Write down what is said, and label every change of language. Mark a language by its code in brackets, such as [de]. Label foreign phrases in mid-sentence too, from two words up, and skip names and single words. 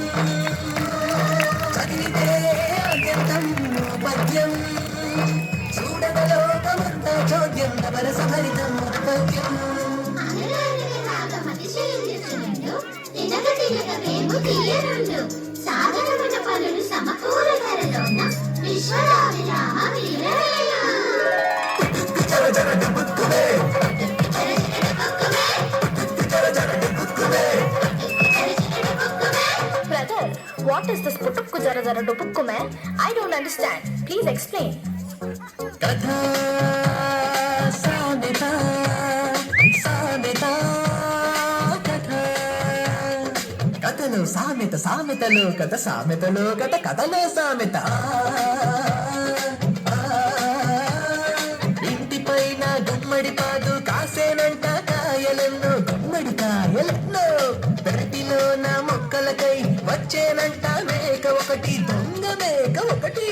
[te] చదివితే అత్యంతం పద్యం, చూడగలోకమంతా చోద్యం, నవరసభరితం పద్యం. సాధనమున పనులు సమకూరు ధరలోన విశ్వదాభిరామ వినురవేమ. [en] Brother, what is this [te] పుటుక్కు జర జర డుబుక్కు [en] man? I don't understand. Please explain. [te] కథ సమిత సమిత కథ. కథలో సమిత సమితలో కథ సమితలో కథ కథలో సమిత. ఇంటిపైన గుమ్మడి పాదు కాసేనంట కాయలెన్నో, గుమ్మడి కాయలెన్నో. పెరటిలో నా మొక్కలకై వచ్చేనంట మేక ఒకటి, దొంగ మేక ఒకటి.